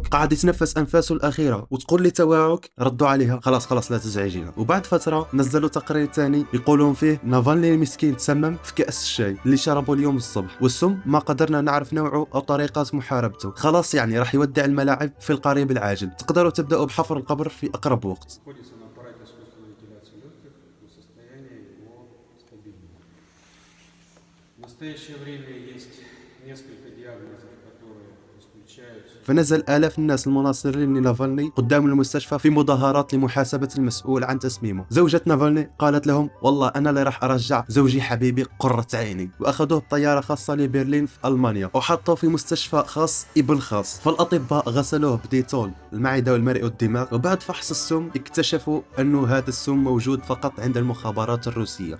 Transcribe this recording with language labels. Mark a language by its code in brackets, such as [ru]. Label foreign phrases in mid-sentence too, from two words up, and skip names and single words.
[ar] قاعد يتنفس أنفاسه الأخيرة وتقول لي توعك؟ ردوا عليها خلاص لا تزعجيها. وبعد فترة نزلوا تقرير ثاني يقولون فيه نافالني المسكين تسمم في كأس الشاي اللي شربه اليوم الصبح، والسم ما قدرنا نعرف نوعه أو طريقة محاربته. خلاص يعني راح يودع الملاعب في القريب العاجل. تقدروا تبدأوا بحفر القبر في أقرب وقت. [ru] Находится на аппарате искусственной вентиляции легких, но состояние его стабильное. В настоящее время есть несколько диагнозов, которые исключаются. [ar] فنزل آلاف الناس المناصرين لنافالني قدام المستشفى في مظاهرات لمحاسبة المسؤول عن تسميمه. زوجة نافالني قالت لهم والله أنا اللي راح أرجع زوجي حبيبي قرة عيني، وأخذوه بطيارة خاصة لبرلين في ألمانيا وحطوه في مستشفى خاص ابن خاص. فالأطباء غسلوه بديتول المعدة والمريء والدماغ، وبعد فحص السم اكتشفوا أنه هذا السم موجود فقط عند المخابرات الروسية.